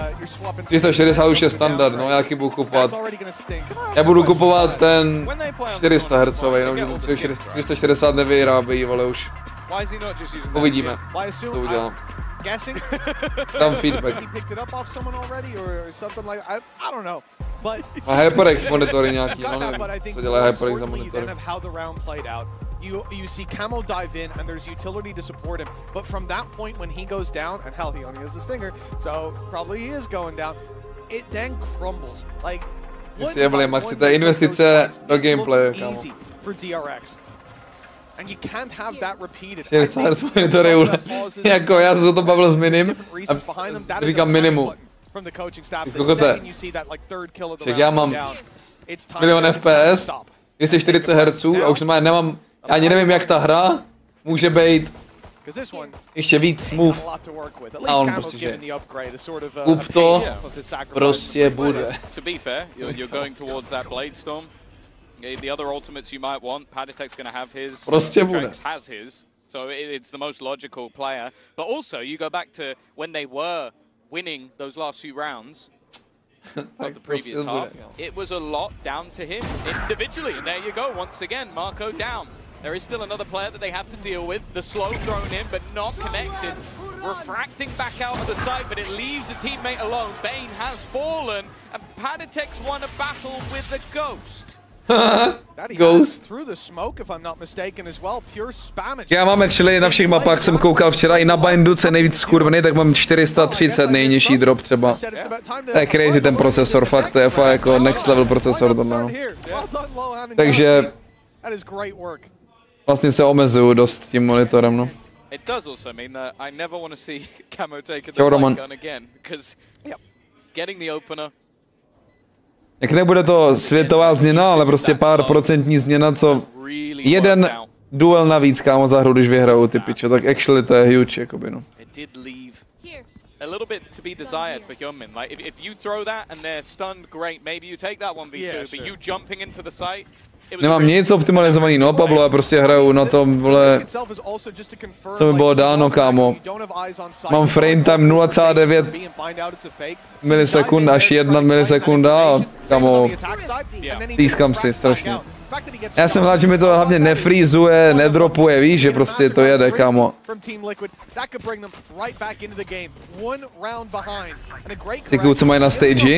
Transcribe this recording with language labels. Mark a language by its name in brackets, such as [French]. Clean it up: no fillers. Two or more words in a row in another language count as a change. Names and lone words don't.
[Czech] 360 už je standard, no jaký budu kupovat. Já budu kupovat ten 400 Hz, no, 360 nevyrábí, ale už. Uvidíme, to udělám. Dám feedback. A HyperX monitory nějaký, no nevím, co dělá HyperX za monitory. [English] you see Camo dive in, and there's utility to support him. But from that point, when he goes down, and hell, he only has a stinger, so probably he is going down. It then crumbles. Like, [Czech] Maxi, to je investice do gameplayu, kámo. [English] Easy for DRX. And you can't have that repeated. [Czech] Jako já jsem to bavil s Minim a říkám Minimu. Však já mám 1 000 000 FPS, 240 Hz a už nemám, ani nevím jak ta hra může být ještě víc smooth. A on prostě, že kup to, prostě bude. [English] The other ultimates you might want, Paditek's going to have his, Drex has his, so it's the most logical player. But also, you go back to when they were winning those last few rounds of the previous half, it was a lot down to him individually. And there you go, once again, MaKo down. There is still another player that they have to deal with. The slow thrown in, but not connected. Refracting back out of the site, but it leaves a teammate alone. Bane has fallen, and Paditek's won a battle with the Ghost. Ghost. [Czech] Já mám actually na všech mapách, jsem koukal včera i na bindu, co je nejvíc skurvený, tak mám 430 nejnižší drop třeba. To je crazy ten procesor, fakt, to je fakt jako [English] next level [Czech] procesor tohle, no. Takže vlastně se omezuju dost tím monitorem, no. [English] It does also mean that I never want to see Camo take the light gun again, because getting the opener. [Czech] Jak nebude to světová změna, ale prostě pár procentní změna, co jeden duel navíc, kámo, za hru, když vyhrajou ty piče, tak actually to je huge, jakoby, no. [English] A little bit to be desired for Hyunmin. Like if you throw that and they're stunned, great. Maybe you take that 1v2, but you jumping into the site. [Czech] Nemám nic optimalizovaný, no Pablo, já prostě hraju na tom, vole, co mi bylo dáno, kámo. Mám frame time 0,9 milisekund až 1 milisekunda a kámo, pískám si strašně. Já jsem rád, že mi to hlavně nefreezuje, nedropuje, víš, že prostě to jede, kámo. Kicku, co mají na stage?